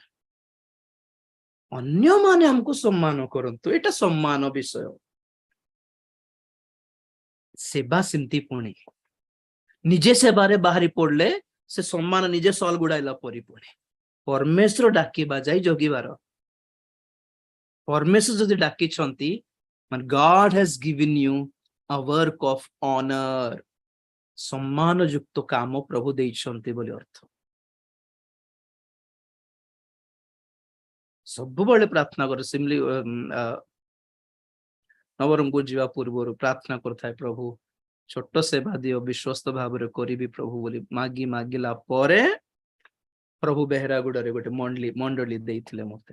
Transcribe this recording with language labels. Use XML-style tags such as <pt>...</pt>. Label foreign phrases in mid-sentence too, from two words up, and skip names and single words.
<or>ଅନ୍ୟମାନେ ଆମକୁ ସମ୍ମାନ କରନ୍ତୁ, ଏଇଟା ସମ୍ମାନ ବିଷୟ। ସେବା ସେମିତି ପୁଣି ନିଜେ ସେବାରେ ବାହାରି ପଡିଲେ ସେ ସମ୍ମାନ ନିଜେ ସଲ୍ ଗୁଡାଇଲା ପରି ପୁଣି ପରମେଶ୍ୱର ଡାକିବା ଯାଇ ଜଗିବାର। ପରମେଶ୍ୱର ଯଦି ଡାକିଛନ୍ତି ମାନେ</or> <en>God has given you a work of honor,</en> <or>ସମ୍ମାନ ଯୁକ୍ତ କାମ ପ୍ରଭୁ ଦେଇଛନ୍ତି ବୋଲି ଅର୍ଥ। ସବୁବେଳେ ପ୍ରାର୍ଥନା କରେ, ସିମ୍ପଲି ନବରଙ୍ଗପୁର ଯିବା ପୂର୍ବରୁ ପ୍ରାର୍ଥନା କରୁଥାଏ, ପ୍ରଭୁ ଛୋଟ ସେବା ଦିଅ, ବିଶ୍ୱସ୍ତ ଭାବରେ କରିବି ପ୍ରଭୁ ବୋଲି ମାଗିଲା ପରେ ପ୍ରଭୁ ବେହେରାଗୁଡାରେ ଗୋଟେ ମଣ୍ଡଳୀ ଦେଇଥିଲେ ମତେ।</or>